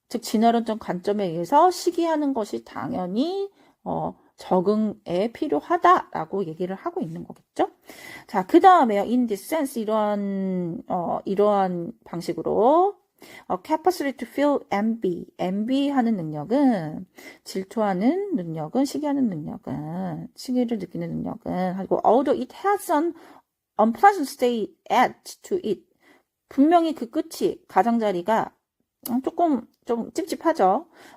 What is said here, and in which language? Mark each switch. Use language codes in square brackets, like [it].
[ko] 즉, 진화론적 관점에 의해서 시기하는 것이 당연히, 적응에 필요하다라고 얘기를 하고 있는 거겠죠. 자, 그 다음에요. [en] In this sense, [ko] 이러한 방식으로, [en] capacity to feel envy. [ko] envy하는 능력은, 질투하는 능력은, 시기하는 능력은, 시기를 느끼는 능력은, 하고, [en] although it has an unpleasant state add to it. [ko] 분명히 그 끝이, 가장자리가 좀 찝찝하죠.